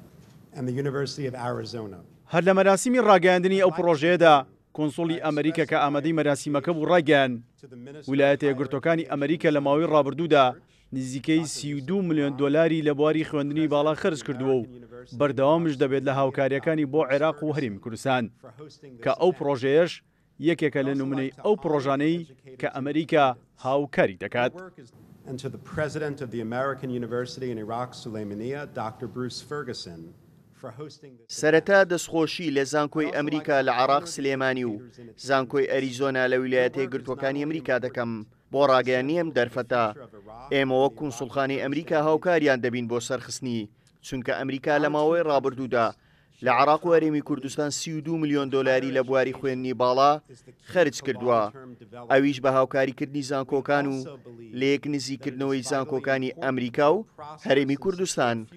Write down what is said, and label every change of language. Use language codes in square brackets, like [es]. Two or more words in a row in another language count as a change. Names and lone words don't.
[ckb] هەر لە مەراسیمی ڕاگەیاندنی ئەو پرۆژەیەدا کۆنسوڵی ئەمریکا کە ئامادەی مەراسیمەکە بوو ڕاگەیاند ویلایەتە یەکگرتووەکانی ئەمریکا لە ماوەی ڕابردوودا نزیکەی 32 ملیۆن دۆلاری لە بواری خوێندنی باڵا خەرج کردووە و بەردەوامش دەبێت لە هاوکاریەکانی بۆ عێراق و هەرێمی کوردستان کە ئەو پرۆژەیەش یەکێکە لە نمونەی ئەو پرۆژانەی کە ئەمریکا هاوکاری دەکات. [en] And to the president of the American University in Iraq, Suleimania, Dr. Bruce Ferguson, for hosting this. [ckb] سەرەتا دەستخۆشی لە زانکۆی ئەمریکا لە عێراق سلێمانی و زانکۆی ئەریزۆنا لە ویلایەتە یەکگرتووەکانی ئەمریکا دەکەم بۆ ڕاگەیانی ئەم دەرفەتە. ئێمە وەک کونسوڵخانەی ئەمریکا هاوکاریان دەبین بۆ سەرخستنی، چونکە ئەمریکا لە ماوەی ڕابردوودا لە عێراق و هەرێمی کوردستان 32 ملیۆن دۆلاری لە بواری خوێندنی باڵا خەرج کردووە، ئەویش بە هاوکاریکردنی زانکۆکان و لە یەک نزیکردنەوەی زانکۆکانی ئەمریکا و هەرێمی کوردستان.